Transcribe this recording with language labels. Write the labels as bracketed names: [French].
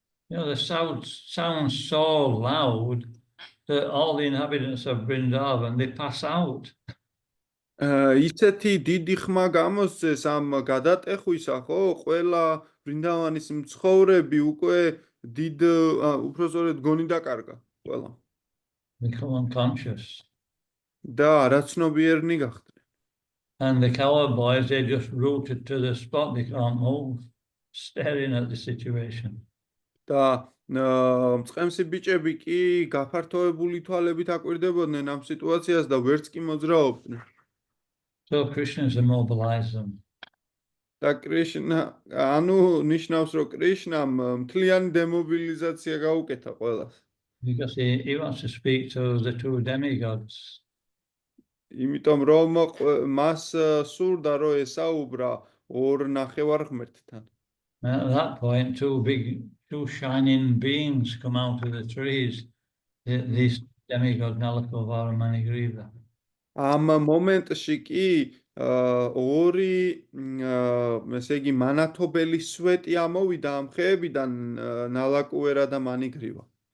[English] The sound sounds so loud that all the inhabitants of Vrindavan, they pass out. [Georgian] ისეთი დიდი ხმა გამოსცეს ამ გადატეხვისა, ხო, ყველა ბრინდავანის მცხოვრები უკვე უпростоრედ გონი დაკარგა ყველა. [English] Become unconscious. [Georgian] და არაცნობიერნი გახდნენ. [English] And the cowboys, they just rooted to the spot, they can't move, staring at the situation. [Georgian] და მწყემსი ბიჭები კი გაფართოებული თვალებით აკვირდებოდნენ ამ სიტუაციას და ვერც კი მოძრაობდნენ. [English] So Krishna immobilized them. [Georgian] და კრიშნა, ანუ ნიშნავს, რომ კრიშნამ მთლიანი დემობილიზაცია გაუკეთა ყველას. [English] Because he wants to speak to the two demigods. [Georgian] იმიტომ რომ მას სურდა, რომ ესაუბრა ორ ნახევარ ღმერთთან. [English] And at that point, two shining beings come out of the trees. These demigods, Nalakova and Manigriva. [Georgian] ამ მომენტში კი ორი ესე იგი მანათობელი სვეტი ამოვიდა ამ ხეებიდან, ნალაკუერა და მანიგრივა.